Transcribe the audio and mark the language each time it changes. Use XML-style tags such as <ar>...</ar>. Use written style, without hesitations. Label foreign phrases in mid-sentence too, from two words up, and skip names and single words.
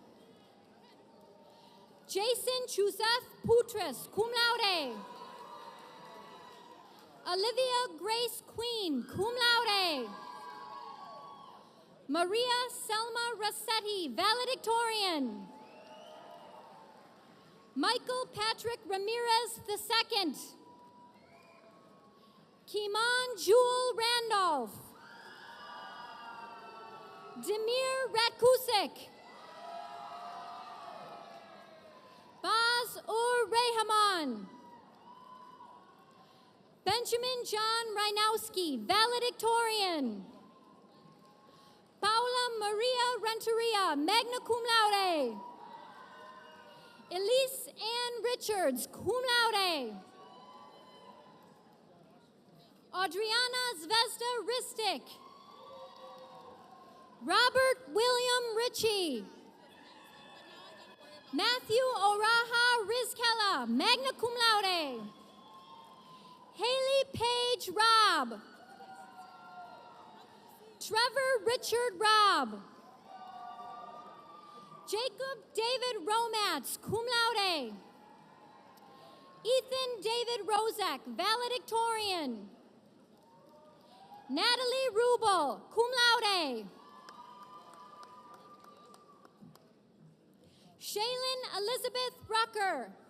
<en>Jason Joseph Putras,</en> <la>cum laude.</la> <en>Olivia Grace Queen,</en> <la>cum laude.</la> <en>Maria Selma Rossetti, valedictorian. Michael Patrick Ramirez II. Kiman Jewel Randolph. Demir Ratkusik. Baz Ur Rehman. Benjamin John Reinowski, valedictorian. Paula Maria Renteria,</en> <la>magna cum laude.</la> <en>Elise Ann Richards,</en> <la>cum laude.</la> <en>Adriana Zvezda Ristic. Robert William Ritchie. Matthew Oraha Rizkella,</en> <la>magna cum laude.</la> <en>Haley Page Robb. Trevor Richard Robb. Jacob David Romance,</en> <la>cum laude.</la> <en>Ethan David Rozak, valedictorian. Natalie Rubel,</en> <la>cum laude.</la> <en>Shaylin Elizabeth Rucker.</en>